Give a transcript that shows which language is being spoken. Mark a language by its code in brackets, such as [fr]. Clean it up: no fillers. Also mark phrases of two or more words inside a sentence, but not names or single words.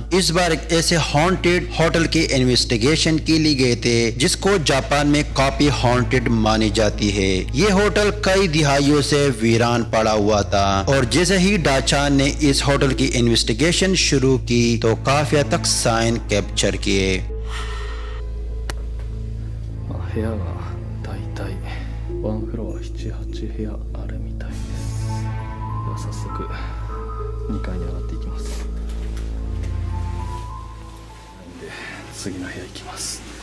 [hi] इस बार एक ऐसे हॉन्टेड होटल के इन्वेस्टिगेशन के लिए गए थे जिसको जापान में काफी हॉन्टेड मानी जाती है। ये होटल कई दिहाइयों से वीरान पड़ा हुआ था और जैसे ही डाचान ने इस होटल की इन्वेस्टिगेशन शुरू की तो काफी हद तक साइन कैप्चर किए। [ja] 部屋がだいたいワンフロア7、8部屋あるみたいです。では早速2階に上がっていきます。なんで次の部屋行きます。